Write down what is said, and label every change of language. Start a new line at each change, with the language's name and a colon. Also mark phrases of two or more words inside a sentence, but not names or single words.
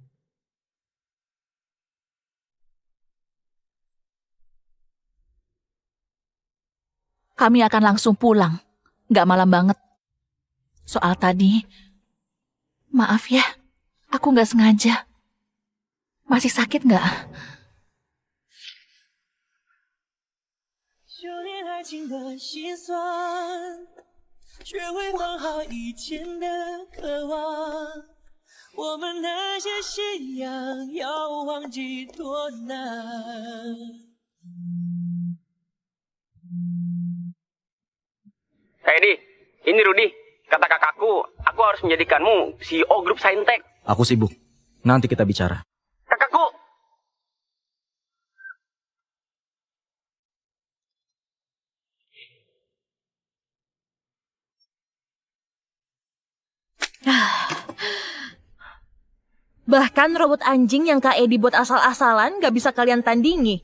Indonesian: Kami akan langsung pulang. Nggak malam banget. Soal tadi, maaf ya, aku nggak sengaja. Masih sakit nggak?
Chinese: 修炼爱情的心酸，学会放好以前的渴望。我们那些信仰，要忘记多难。
Indonesian: Edi, ini Rudi. Kata kakakku, aku harus menjadikanmu CEO grup Saintek. Aku sibuk. Nanti kita bicara. Kakakku! Bahkan robot anjing yang Kak Edi buat asal-asalan gak bisa kalian tandingi.